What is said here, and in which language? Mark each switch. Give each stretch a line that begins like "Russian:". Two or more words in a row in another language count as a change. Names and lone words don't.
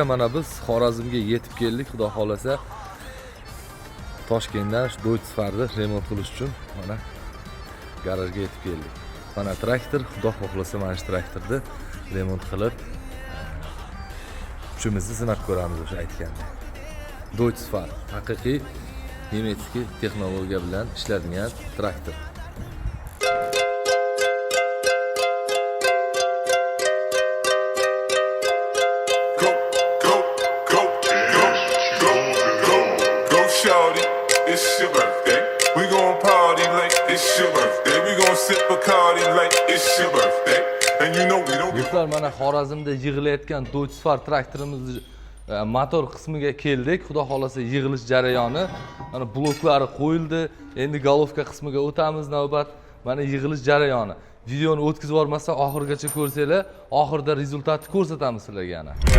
Uzbek: Mana biz Xorazmga yetib keldik, xudo xolasa. Toshkentdan Deutz-Fahrni remont qilish uchun mana garajga yetib keldik. Mana traktor, xudo xohlasa mana shu traktorni remont qilib kuchimizni sinab ko'ramiz o'sha aytgandek. Deutz-Fahr haqiqiy nemetskiy texnologiya bilan ishlangan traktor.
English: It's your birthday. We gon' party like it's your birthday. We gon' sip Bacardi like it's your birthday. And you know we don't.
Uzbek: Do'stlar, mana Xorazmda yig'ilayotgan Deutz-Fahr traktorimiz motor qismiga keldik. Xudo xolasa yig'ilish jarayoni. Mana bloklari qo'yildi. Endi golovka qismiga o'tamiz navbat. Mana yig'ilish jarayoni. Videoni o'tkazib yubormasa oxirigacha ko'rsanglar, oxirida rezultatni ko'rsatamiz sizlarga yana.